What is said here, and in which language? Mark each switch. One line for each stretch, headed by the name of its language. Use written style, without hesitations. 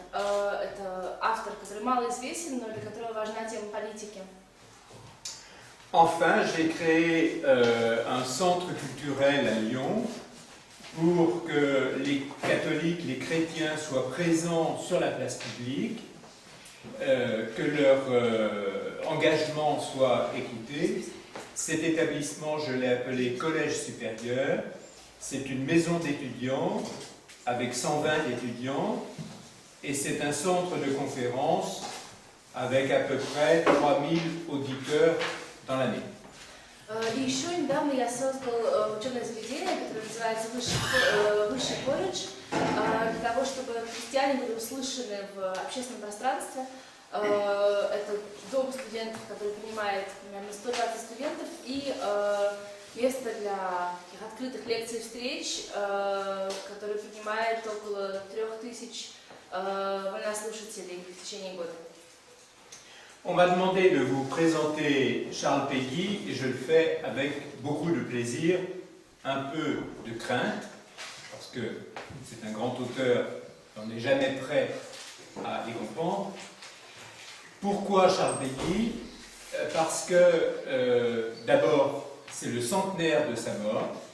Russian: Это автор, который мало известен, но для которого важна тема политики.
French: Enfin, j'ai créé un centre culturel à Lyon pour que les catholiques, les chrétiens soient présents sur la place publique, que leur engagement soit écouté. Cet établissement, je l'ai appelé Collège supérieur. C'est une maison d'étudiants avec 120 étudiants et c'est un centre de conférence avec à peu près 3000 auditeurs dans l'année.
Russian: И еще недавно я создал учебное заведение, которое называется Высший колледж, для того, чтобы христиане были услышаны в общественном пространстве. Это дом студентов, который принимает примерно 120 студентов, и место для таких открытых лекций и встреч, которое принимает около 3000 вольнослушателей в течение года.
French: On m'a demandé de vous présenter Charles Péguy et je le fais avec beaucoup de plaisir, un peu de crainte, parce que c'est un grand auteur, on n'est jamais prêt à y comprendre. Pourquoi Charles Péguy? Parce que d'abord, c'est le centenaire de sa mort.